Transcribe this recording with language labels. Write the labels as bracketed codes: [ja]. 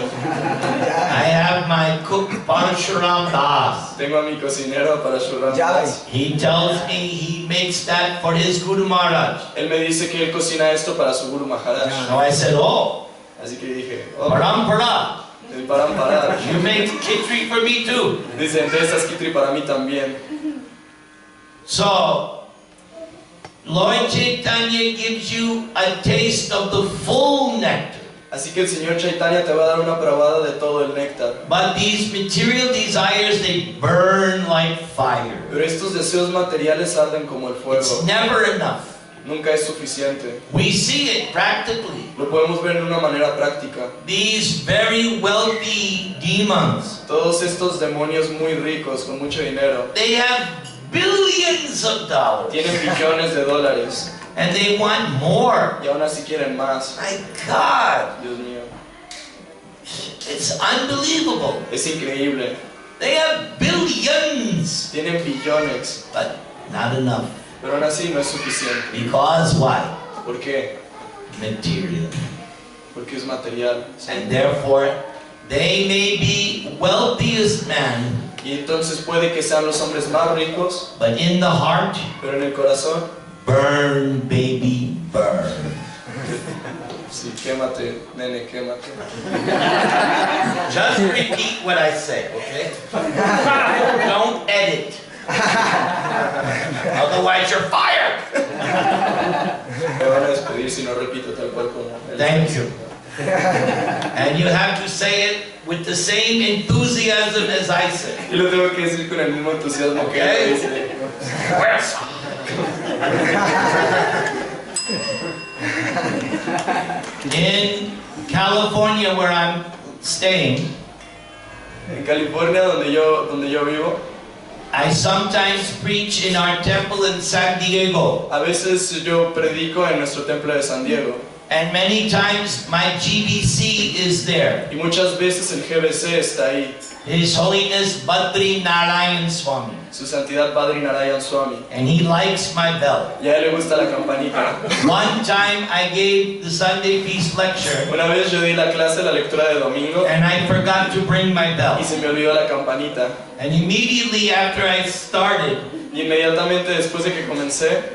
[en] I have my cook Parshuram Das. [es] Tengo a mi cocinero para churrascos. [en] He tells me he makes that for his Guru Maharaj. [es] Él me dice que él cocina esto para su Guru Maharaj. [en] So I said, oh, [es] Así que dije, oh, [en] parampara. [es] el parampara. [en] You make khichdi for me too. [es] Dice, entonces kitri para mí también. [en] So, Lord Chaitanya gives you a taste of the full nectar. [es] Así que el Señor Chaitanya te va a dar una probada de todo el néctar. [en] But these material desires, they burn like fire. [es] Pero estos deseos materiales arden como el fuego. [en] It's never enough. [es] Nunca es suficiente. [en] We see it practically. [es] Lo podemos ver de una manera práctica. [en] These very wealthy demons, [es] Todos estos demonios muy ricos con mucho dinero [en] they have billions of dollars. [es] tienen billones de dólares [en] And they want more. [es] y aún así quieren más. [en] My God, [es] Dios mío, [en] it's unbelievable. [es] es increíble. [en] They have billions, [es] Tienen billones, [en] but not enough. [es] pero aún así no es suficiente. [en] Because why? [es] ¿Por qué? [en] Material. [es] Porque es material. [en] And therefore, they may be wealthiest man, [es] Y entonces puede que sean los hombres más ricos, [en] but in the heart, [es] pero en el corazón, [en] burn, baby, burn. [es] sí, quémate, nene, quémate. [en] Just repeat what I say, okay? Don't edit. Otherwise, you're fired. [es] Me van a despedir si no repito tal cual como él. [en] Thank you. And you have to say it with the same enthusiasm as I say. [es] Y lo tengo que decir con el mismo entusiasmo que él dice. [en] Where's in California, where I'm staying, [es] En California, donde yo vivo, [en] I sometimes preach in our temple in San Diego. [es] a veces yo predico en nuestro templo de San Diego. [en] And many times my GBC is there. [es] Y muchas veces el GBC está ahí. [en] His Holiness Badri Narayan Swami. [es] Su Santidad Padre Narayan Swami. [en] And he likes my bell. [es] Y a él le gusta la campanita. [en] One time I gave the Sunday Feast lecture [es] Una vez yo di la clase, la lectura de domingo, [en] and I forgot to bring my bell. [es] y se me olvidó la campanita. [en] And immediately after I started, [es] Y inmediatamente después de que comencé,